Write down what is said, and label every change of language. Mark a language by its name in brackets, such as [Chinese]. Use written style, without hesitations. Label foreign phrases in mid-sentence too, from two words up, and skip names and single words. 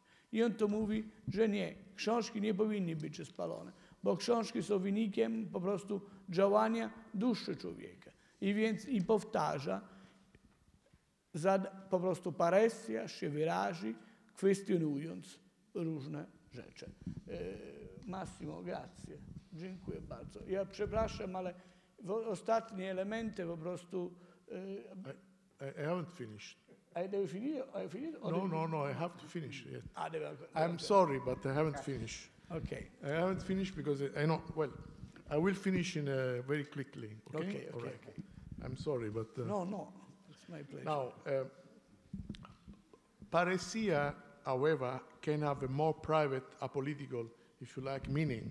[Polish] I on to mówi, że nie, książki nie powinny być spalone, bo książki są wynikiem po prostu działania duszy człowieka. I więc i powtarza, po prostu paresja się wyrazi, kwestionując różne rzeczy. [Italian] Massimo, grazie. [Polish] Dziękuję bardzo. Ja przepraszam, ale ostatnie elementy po prostu... [English] I haven't finished. [Italian] Devi finire? Hai finito? [English] No, I have to finish. Yeah. I'm sorry, but I haven't finished. Okay. I haven't finished because I know, well, I will finish very quickly. Okay? Okay. I'm sorry, but... No, it's my pleasure. Now, paresia, however, can have a more private, apolitical, if you like, meaning.